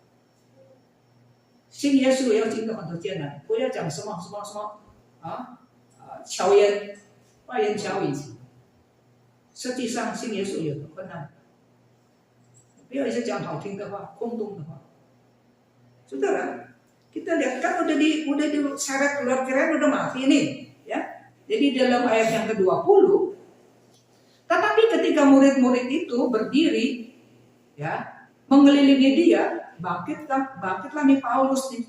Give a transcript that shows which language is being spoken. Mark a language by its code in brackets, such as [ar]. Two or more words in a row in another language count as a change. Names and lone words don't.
[zh] 信耶稣也要经过很多艰难，不要讲什么巧言花言巧语。实际上信耶稣有个困难，不要一直讲好听的话、空洞的话。 [id] Saudara, kita lihat kan udah diseret keluar keren udah mati nih, ya. Jadi dalam ayat yang ke-20, tetapi ketika murid-murid itu berdiri, ya, mengelilingi dia, bangkitlah nih Paulus nih.